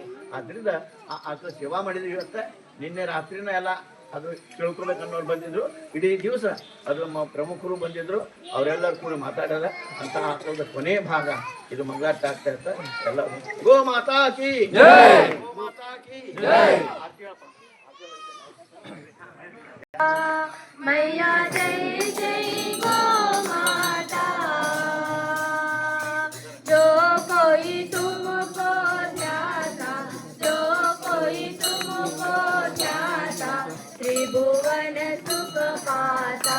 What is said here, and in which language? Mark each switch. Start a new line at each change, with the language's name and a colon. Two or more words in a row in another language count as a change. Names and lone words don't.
Kannada: ಆದ್ರಿಂದ ಆ ಆಕಳ ಸೇವಾ ಮಾಡಿದ್ವಿ. ಇವತ್ತ ನಿನ್ನೆ ರಾತ್ರಿನ ಎಲ್ಲ ಅದು ತಿಳ್ಕೊಬೇಕನ್ನೋರು ಬಂದಿದ್ರು. ಇಡೀ ದಿವಸ ಅದು ಪ್ರಮುಖರು ಬಂದಿದ್ರು. ಅವರೆಲ್ಲರೂ ಕೂಡ ಮಾತಾಡಲ್ಲ ಅಂತ ಆಕಳದ ಕೊನೆ ಭಾಗ ಇದು ಮಂಗಳಾರತಿ ಆಗ್ತಾ ಇರ್ತ.
Hindi: ಎಲ್ಲ गो माता की जय, गो माता की जय. मैया जय जय गो माता, जो कोई तुमको ध्याता, जो कोई तुमको ध्याता, त्रिभुवन सुख पाता।